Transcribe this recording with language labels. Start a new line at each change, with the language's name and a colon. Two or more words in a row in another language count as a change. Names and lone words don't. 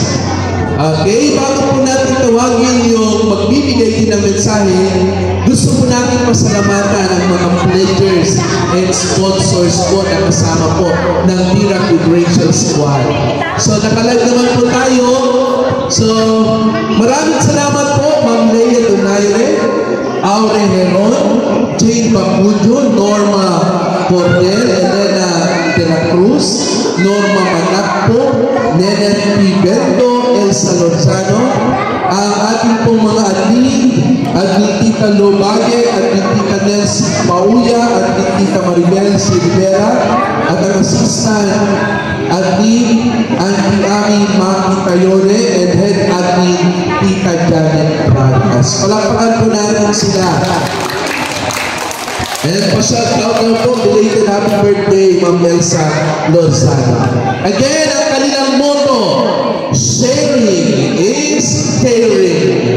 Filipino: Okay, bago po natin tawagin yung magbibigay din ng mensahe, gusto po natin pasalamatan ang mga
English: pledgers and sponsors
Filipino: po na kasama po ng Tira with Rachel Squad. So, nakalag naman po tayo. So, maraming salamat po, Ma'am Leia Donaire, Aure Heron, Jane Bacujo, Norma Porter, Elena de la Cruz, Norma Manacpo, Nenen Piberto, Elsa Lozano, ang ating pong mga admin Tita Lobage, admin Tita Nancy Pauya, admin Tita Maribel Silvera, at ang
English: assistant admin
Filipino: Auntie Ami Maki Tayone,
English: and head admin Tita Janet Vargas.
Filipino: Palakpakan po natin sila. And pa-shout out na po,
English: belated happy birthday,
Filipino: Ma'am Elsa Lozano. Again, ang kanilang motto,
English: sharing is caring.